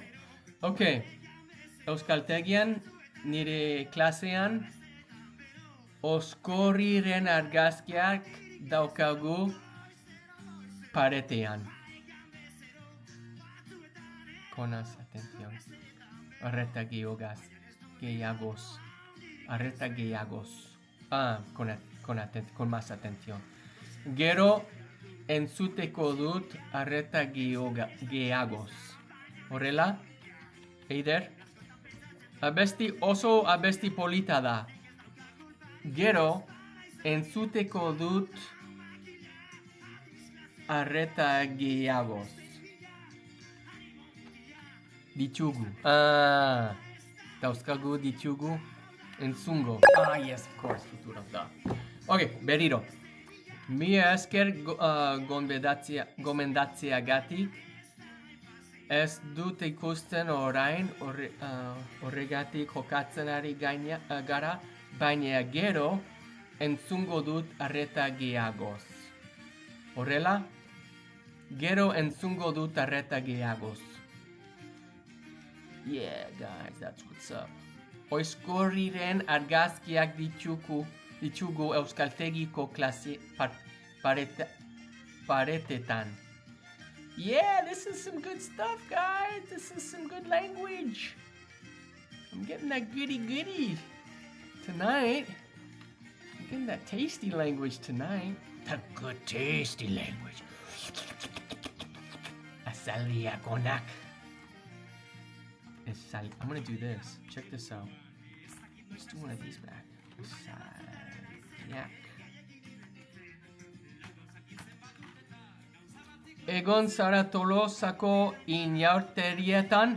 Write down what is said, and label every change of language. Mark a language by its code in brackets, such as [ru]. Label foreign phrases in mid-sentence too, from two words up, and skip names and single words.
[eu] Ok, euskaltegian, nire klasean, oskorriren argazkiak daukagu paretean. [es] Konas, atención. [eu] Arreta gehiagoz. Arreta gehiagoz. [es] Con más atención. [eu] Gero entzuteko dut arreta gehiagoz. Horrela? Eider? Oso abesti polita da. Gero entzuteko dut arreta gehiagoz. Ditugu. Dauzkagu ditugu. Entzungo. [en] Yes, of course, [eu] futuro da. Ok, berriro. Mila esker gomendatziagatik. Ez dut ikusten orain horregatik jokatzen ari gara, baina gero entzungo dut arreta gehiagoz. Horrela? Gero entzungo dut arreta gehiagoz. [en] Yeah, guys, that's what's up. [eu] Oskorriren argazkiak ditugu euskaltegiko klase paretetan. [en] Yeah, this is some good stuff, guys. This is some good language. I'm getting that goody tonight. I'm getting that tasty language tonight. The good tasty language. Asaliakonak. I'm gonna do this. Check this out. Let's do one of these back. [eu] Asaliak. Egon zara Tolosako inauterietan?